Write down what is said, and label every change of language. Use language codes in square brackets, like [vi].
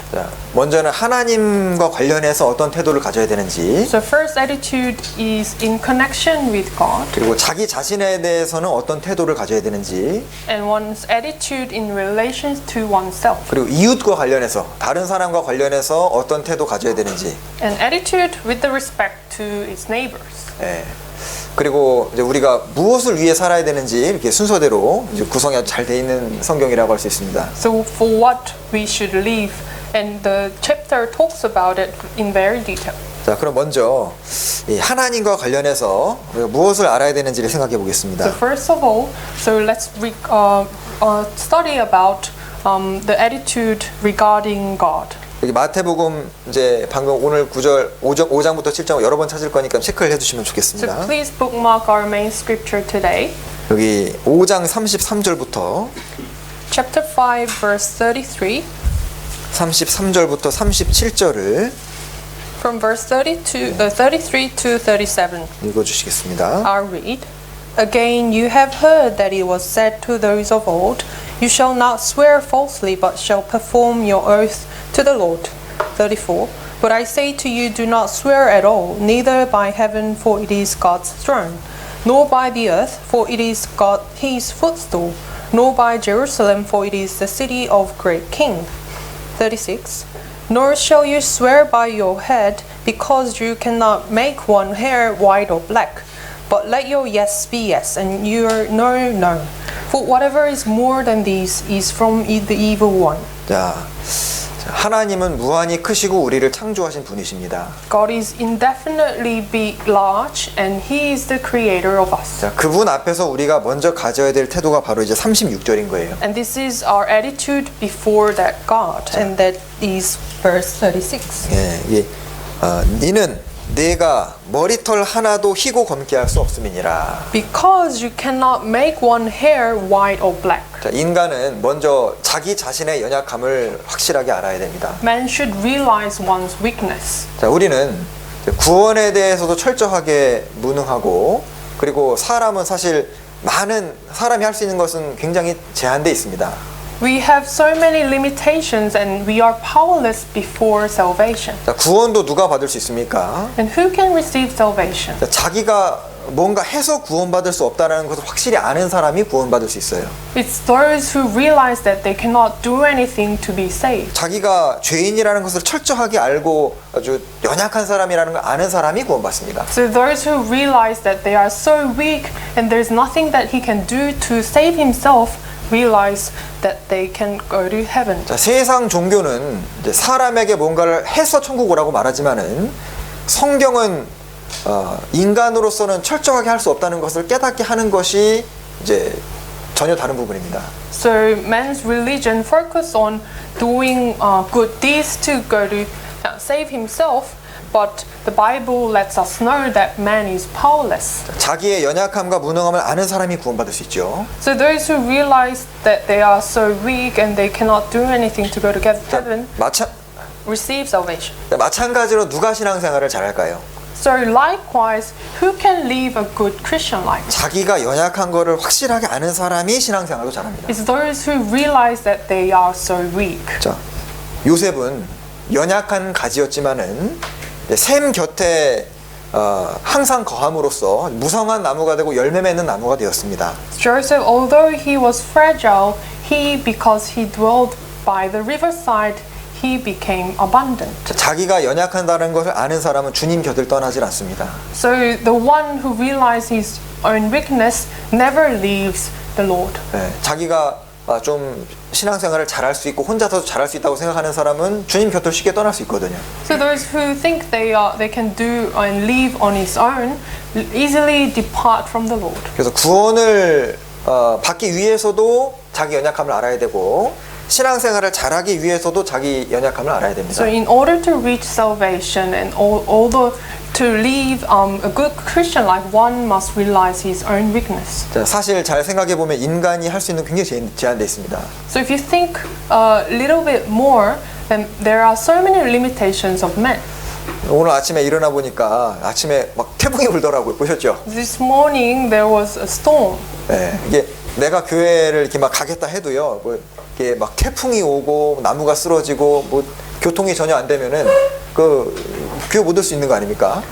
[ko] 자, 먼저는 하나님과 관련해서 어떤 태도를 가져야 되는지, [en] So first attitude is in connection with God, [ko] 그리고 자기 자신에 대해서는 어떤 태도를 가져야 되는지, [en] and one's attitude in relation to oneself. [ko] 그리고 이웃과 관련해서 다른 사람과 관련해서 어떤 태도 가져야 되는지, [en] An attitude with the respect to its neighbors. [ko] 예. 그리고 이제 우리가 무엇을 위해 살아야 되는지 이렇게 순서대로 이제 구성이 아주 잘 돼 있는 성경이라고 할 수 있습니다. [en] So for what we should live, and the chapter talks about it in very detail. [ko] 자, 그럼 먼저 이 하나님과 관련해서 우리가 무엇을 알아야 되는지를 생각해 보겠습니다. [en] So first of all, so let's study about the attitude regarding God. [ko] 여기 마태복음 이제 방금 오늘 9절 5장부터 7장 여러 번 찾을 거니까 체크를 해주시면 [en] So [ko] 좋겠습니다. [en] please bookmark our main scripture today. [ko] 여기 5장 33절부터 [en] Chapter 5, verse 33. [ko] 33절부터 37절을 [en] From verse 33 to 37, [ko] 읽어주시겠습니다. [en] I'll read. Again, you have heard that it was said to those of old, You shall not swear falsely, but shall perform your oath to the Lord. 34. But I say to you, do not swear at all, neither by heaven, for it is God's throne, nor by the earth, for it is His footstool, nor by Jerusalem, for it is the city of great King. 36. Nor shall you swear by your head, because you cannot make one hair white or black. But let your yes be yes, and your no, no. For whatever is more than these is from the evil one. [ko] 자, 하나님은 무한히 크시고 우리를 창조하신 분이십니다. [en] God is indefinitely big, large, and He is the creator of us. [ko] 자, 그분 앞에서 우리가 먼저 가져야 될 태도가 바로 이제 36절인 거예요. [en] And this is our attitude before that God, and that is verse 36. [ko] 예, 이게 니는 내가 머리털 하나도 희고 검게 할 수 없음이니라. [en] Because you cannot make one hair white or black. [ko] 자, 인간은 먼저 자기 자신의 연약함을 확실하게 알아야 됩니다. [en] Man should realize one's weakness. [ko] 자, 우리는 구원에 대해서도 철저하게 무능하고, 그리고 사람은 사실 많은 사람이 할 수 있는 것은 굉장히 제한돼 있습니다. [en] We have so many limitations and we are powerless before salvation. [ko] 자, 구원도 누가 받을 수 있습니까? [en] And who can receive salvation? [ko] 자, 자기가 뭔가 해서 구원받을 수 없다는 것을 확실히 아는 사람이 구원받을 수 있어요. [en] It's those who realize that they cannot do anything to be saved. [ko] 자기가 죄인이라는 것을 철저하게 알고 아주 연약한 사람이라는 걸 아는 사람이 구원받습니다. [en] So those who realize that they are so weak and there's nothing that he can do to save himself realize that they can go to heaven. [ko] 자, 세상 종교는 이제 사람에게 뭔가를 해서 천국 오라고 말하지만은 성경은 인간으로서는 철저하게 할 수 없다는 것을 깨닫게 하는 것이 이제 전혀 다른 부분입니다. [en] So man's religion focus on doing good deeds to go to save himself, but the Bible lets us know that man is powerless. [ko] 자기의 연약함과 무능함을 아는 사람이 구원받을 수 있죠. [en] So those who realize that they are so weak and they cannot do anything to go to heaven receive salvation. [ko] 마찬가지로 누가 신앙생활을 잘할까요? [en] So likewise, who can live a good Christian life? [ko] 자기가 연약한 거를 확실하게 아는 사람이 신앙생활도 잘합니다. [en] It's those who realize that they are so weak. [ko] 자, 요셉은 연약한 가지였지만은 샘 곁에 항상 거함으로써 무성한 나무가 되고 열매 맺는 나무가 되었습니다. [en] Joseph, although he was fragile, because he dwelled by the riverside, he became abundant. [ko] 자기가 연약한다는 것을 아는 사람은 주님 곁을 떠나질 않습니다. [en] So the one who realizes his own weakness never leaves the Lord. [ko] 네, 자기가 좀 신앙생활을 잘할 수 있고 혼자서 잘할 수 있다고 생각하는 사람은 주님 곁을 쉽게 떠날 수 있거든요. [en] So those who think they can do and live on his own easily depart from the Lord. [ko] 그래서 구원을 받기 위해서도 자기 연약함을 알아야 되고 신앙생활을 잘하기 위해서도 자기 연약함을 알아야 됩니다. [en] So in order to reach salvation and although to live a good Christian life, one must realize his own weakness. [ko] 자, 사실 잘 생각해 보면 인간이 할 수 있는 굉장히 제한돼 있습니다. [en] So if you think a little bit more, then there are so many limitations of man. [ko] 오늘 아침에 일어나 보니까 아침에 막 태풍이 불더라고요. 보셨죠? [en] This morning there was a storm. [ko] 네, 이게 내가 교회를 이렇게 막 가겠다 해도요, 뭐 이게 막 태풍이 오고 나무가 쓰러지고 뭐 교통이 전혀 안 되면은 교회 못 올 수 있는 거 아닙니까?